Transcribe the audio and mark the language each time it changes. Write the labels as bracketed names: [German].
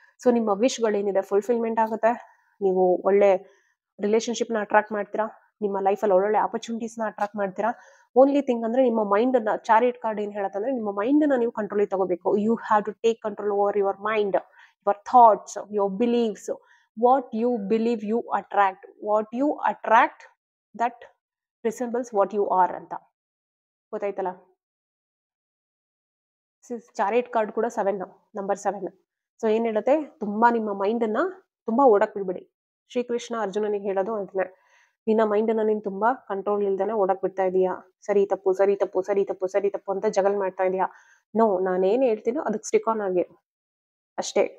[Kannada] So ನಿಮ್ಮ ವಿಶ್ಗಳೇನಿದೆ fulfilment ಆಗುತ್ತೆ. ನೀವು ಒಳ್ಳೆ ರಿಲೇಶನ್ಶಿಪ್ ನ ಅಟ್ರಾಕ್ಟ್ ಮಾಡ್ತೀರಾ. ನಿಮ್ಮ ಲೈಫಲ್ಲಿ ಒಳ್ಳೊಳ್ಳೆ ಆಪರ್ಚುನಿಟೀಸ್ ನ ಅಟ್ರಾಕ್ಟ್ ಮಾಡ್ತೀರಾ. ಓನ್ಲಿ ಥಿಂಗ್ ಅಂದ್ರೆ ನಿಮ್ಮ ಮೈಂಡ್ ಅನ್ನ, ಚಾರಿಟ್ ಕಾರ್ಡ್ ಏನ್ ಹೇಳತ್ತಂದ್ರೆ ನಿಮ್ಮ ಮೈಂಡ್ ಅನ್ನ ನೀವು ಕಂಟ್ರೋಲ್ ತಗೋಬೇಕು. [English] You have to take control over your mind, your thoughts, your beliefs. What you believe you attract. What you attract that resembles what you are [Kannada] ಅಂತ ಗೊತ್ತಾಯ್ತಲ್ಲ. ಚಾರಿಟ್ ಕಾರ್ಡ್ ಕೂಡ 7, ನಂಬರ್ 7. ಸೊ ಏನ್ ಹೇಳುತ್ತೆ, ತುಂಬಾ ನಿಮ್ಮ ಮೈಂಡ್ ಅನ್ನ ತುಂಬಾ ಓಡಕ್ ಬಿಡ್ಬೇಡಿ. ಶ್ರೀಕೃಷ್ಣ ಅರ್ಜುನನಿಗೆ ಹೇಳೋದು ಅದನ್ನೇ. ನಿನ್ನ ಮೈಂಡ್ ಅನ್ನ ನೀನ್ ತುಂಬಾ ಕಂಟ್ರೋಲ್ ಇಲ್ದೇನೆ ಓಡಕ್ ಬಿಡ್ತಾ ಇದೀಯಾ. ಸರಿ ತಪ್ಪು ಸರಿ ತಪ್ಪು ಸರಿ ತಪ್ಪು ಸರಿ ತಪ್ಪು ಅಂತ ಜಗಲ್ ಮಾಡ್ತಾ ಇದೀಯಾ. ನೋ, ನಾನೇನ್ ಹೇಳ್ತೀನೋ ಅದಕ್ಕೆ ಸ್ಟಿಕ್ ಆನ್ ಆಗಿರು ಅಷ್ಟೇ.